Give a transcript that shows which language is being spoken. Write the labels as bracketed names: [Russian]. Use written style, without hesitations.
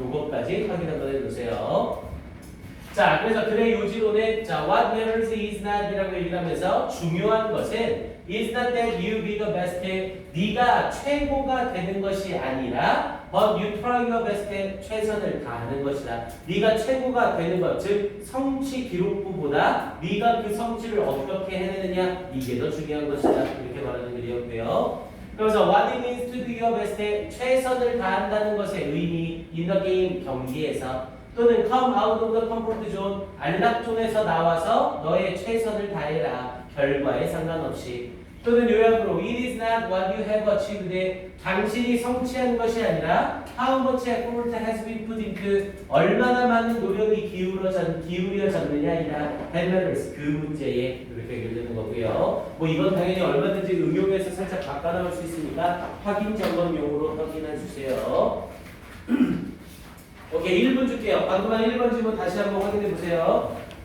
[Korean] 요거까지 확인 한번 해주세요. 자, 그래서 글의 요지로는 자, [English] what matters is not [Korean] 이라고 얘기를 하면서 중요한 것은 [English] is not that you be the best [Korean] 네가 최고가 되는 것이 아니라 [English] but you try your best [Korean] 최선을 다하는 것이다. 네가 최고가 되는 것, 즉 성취 기록부보다 네가 그 성취를 어떻게 해내느냐 이게 더 중요한 것이다. 이렇게 말하는 글이었고요. 그래서 [English] what it means to do your best [Korean] 최선을 다한다는 것의 의미 [English] in the game [Korean] 경기에서 또는 [English] come out of the comfort zone [Korean] 안락존에서 나와서 너의 최선을 다해라 결과에 상관없이 또는 요약으로 [English] it is not what you have achieved [Korean] 당신이 성취한 것이 아니라 [English] how much effort has been put into [Korean] 얼마나 많은 노력이 기울여졌느냐이라 [English] that matters [Korean] 그 문제에 이렇게 연결되는 거고요. 뭐 이건 당연히 얼마든지 응용해서 살짝 바꿔 나올 수 있으니까 확인 점검용으로 확인해 주세요. 오케이, 1분 줄게요. 방금 한 1번 질문 다시 한번 확인해 보세요.